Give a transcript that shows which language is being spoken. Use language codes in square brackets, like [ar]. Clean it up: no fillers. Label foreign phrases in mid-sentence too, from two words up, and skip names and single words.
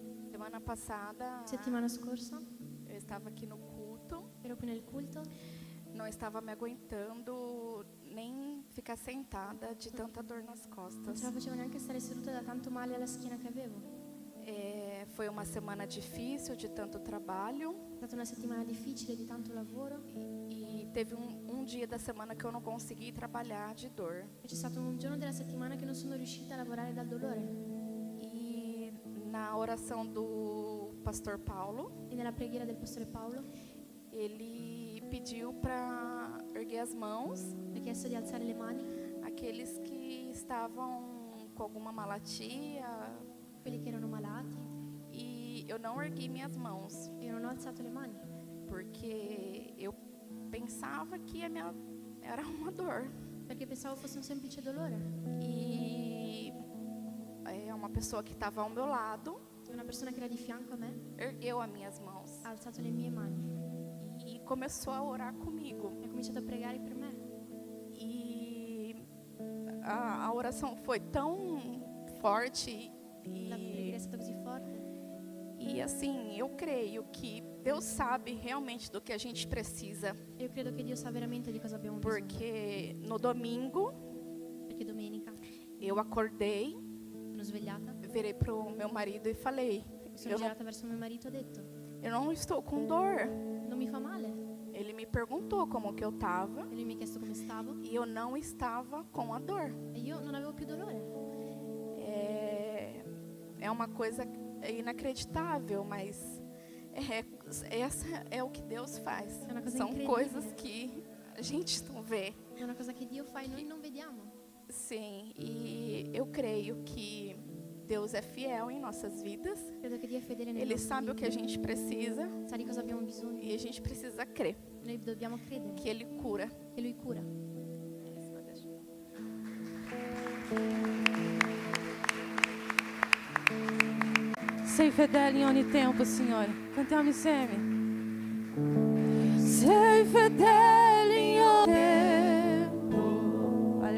[it] Settimana scorsa stavo qui no culto. ero qui nel culto. [pt] não estava me aguentando nem ficar sentada de tanta dor nas [it] Non [pt] costas. [it] ce la facevo neanche stare seduta da tanto male alla schiena che avevo. [pt] Foi uma semana difícil de tanto trabalho [it] È stata una settimana difficile di tanto lavoro [pt] e teve um dia da semana que eu não consegui trabalhar de dor. [it] e c'è stato un giorno della settimana che non sono riuscita a lavorare dal dolore. [pt] E na oração do pastor Paulo, [it] E nella preghiera del pastore Paolo [pt] ele pediu para erguer as mãos [it] mi ha chiesto di alzare le mani, [pt] aqueles que estavam com alguma malatia, [it] quelli che erano malati, [pt] e eu não ergui minhas mãos [it] e io non ho alzato le mani [pt] porque eu pensava que era uma dor. [it] perché pensavo fosse un semplice dolore. [pt] E uma pessoa que estava ao meu lado [it] E una persona che era di fianco a me [pt] ergueu as minhas mãos [it] ha alzato le mie mani [pt] e começou a orar comigo. [it] e ha cominciato a pregare per me. [pt] E a oração foi tão forte [it] La preghiera è stata così forte. [pt] e assim, eu creio que Deus sabe realmente do que a gente precisa, [it] E io credo che Dio sa veramente di cosa abbiamo bisogno. [pt] porque no domingo [it] Perché domenica [pt] eu acordei, [it] sono svegliata, [pt] virei pro meu marido e falei: [it] mi sono girata verso mio marito e ho detto: [pt] eu não estou com dor. [it] non mi fa male? [pt] Ele me perguntou como que eu estava [it] E lui mi ha chiesto come stavo [pt] e eu não estava com a dor. [it] e io non avevo più dolore. [pt] É uma coisa inacreditável, mas essa é o que Deus faz. É uma coisa São incrível. coisas que a gente não vê. [it] È una cosa che Dio fa e noi non vediamo. [pt] Sim, e eu creio que Deus é fiel em nossas vidas. [it] Credo che Dio è fedele nelle [pt] Ele [it] nostre [pt] sabe o que a [it] vite. [pt] gente precisa [it] Sa di cosa abbiamo bisogno. [pt] e a gente precisa crer [it] Noi dobbiamo credere [pt] que Ele cura. [it] che Lui cura. Sei fedele em ogni tempo, Signore. Cantiamo insieme. Sei fedele em ogni tempo.